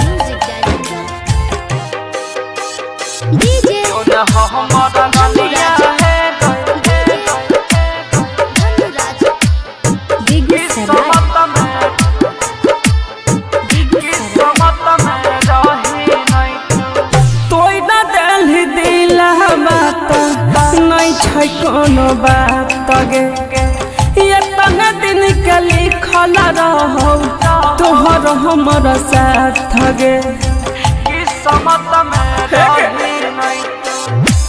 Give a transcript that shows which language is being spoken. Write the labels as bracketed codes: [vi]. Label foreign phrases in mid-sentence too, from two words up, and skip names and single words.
[en] music director DJ [mag] जो न हमारा रनिया है गई। धनु राज। बेगूसराय, किस्मत में, किस्मत में रही नहीं तू। तोय ना दिल दिला बात नहीं छै कोनो बात गे। ये तना दिन के लिखल रहो तोहर हमर साथ गे। किस्मत में रही नहीं तू।